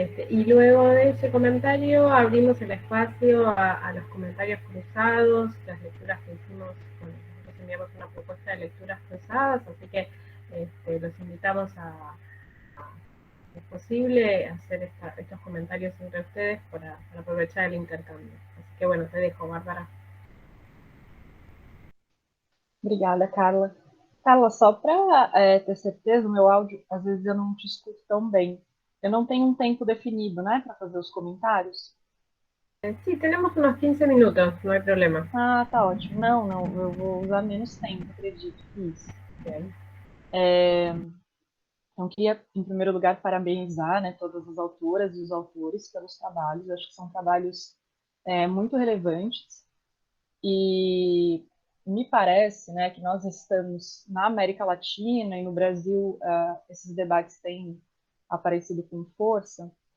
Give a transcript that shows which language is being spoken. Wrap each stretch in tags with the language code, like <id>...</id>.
<es>Y luego de ese comentario abrimos el espacio a los comentarios cruzados, las lecturas que hicimos, bueno, nosotros enviamos una propuesta de lecturas cruzadas, así que los invitamos si es posible, hacer estos comentarios entre ustedes para aprovechar el intercambio. Así que bueno, te dejo, Bárbara.</es> <pt>Obrigada, Carla. Carla, só para ter certeza, o meu áudio, às vezes eu não te escuto tão bem. Eu não tenho um tempo definido, né, para fazer os comentários.</pt> <es>Sí, tenemos unos 15 minutos, no hay problema.</es> <pt>Ah, tá ótimo. Não, eu vou usar menos tempo, acredito que isso.</pt> <es>Bien.</es> <pt>Então, queria, em primeiro lugar, parabenizar, né, todas as autoras e os autores pelos trabalhos. Eu acho que são trabalhos muito relevantes e me parece, né, que nós estamos na América Latina e no Brasil, esses debates têm aparecido com força,</pt>